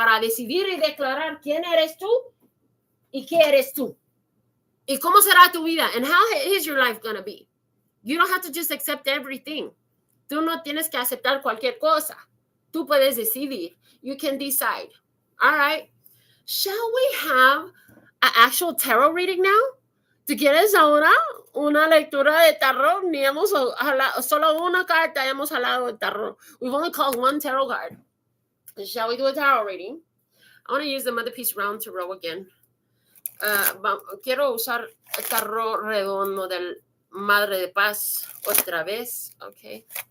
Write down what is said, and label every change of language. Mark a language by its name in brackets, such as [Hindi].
[Spanish] Para decidir y declarar quién eres tú y qué eres tú. Y cómo será tu vida. [English] And how is your life going to be? You don't have to just accept everything. [Spanish] Tú no tienes que aceptar cualquier cosa. Tú puedes decidir. [English] You can decide. All right. Shall we have an actual tarot reading now? [Spanish] ¿Tú quieres ahora una lectura de tarot? Ni hemos hablado, solo una carta hemos hablado de tarot. [English] We've only called one tarot card. Shall we do a tarot reading? I want to use the Mother Peace Round Tarot again. [Spanish] Quiero usar el tarot redondo del Madre de Paz otra vez. Okay.